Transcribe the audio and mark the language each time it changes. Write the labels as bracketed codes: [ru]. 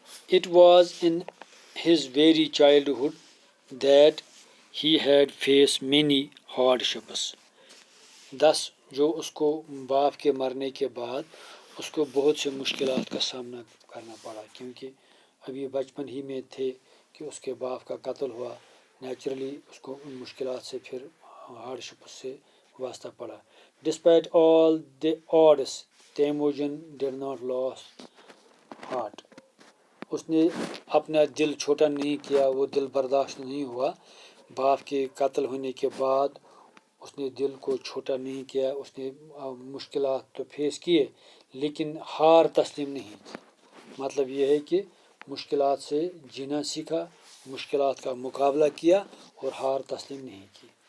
[en] It was in his very childhood that he had faced many hardships. [ur] thus جو اس کو باپ کے مرنے کے بعد اس کو بہت سے مشکلات کا سامنا کرنا پڑا، کیونکہ ابھی بچپن ہی میں تھے کہ اس کے باپ کا قتل ہوا. نیچرلی اس کو ان مشکلات سے پھر ہارڈشپس سے واسطہ پڑا. [en] Despite all the odds, Temujin did not lose heart. [ur] اس نے اپنا دل چھوٹا نہیں کیا، وہ دل برداشت نہیں ہوا. باپ کے قتل ہونے کے بعد اس نے دل کو چھوٹا نہیں کیا. اس نے مشکلات تو فیس کیے، لیکن ہار تسلیم نہیں. مطلب یہ ہے کہ مشکلات سے جینا سیکھا، مشکلات کا مقابلہ کیا اور ہار تسلیم نہیں کی.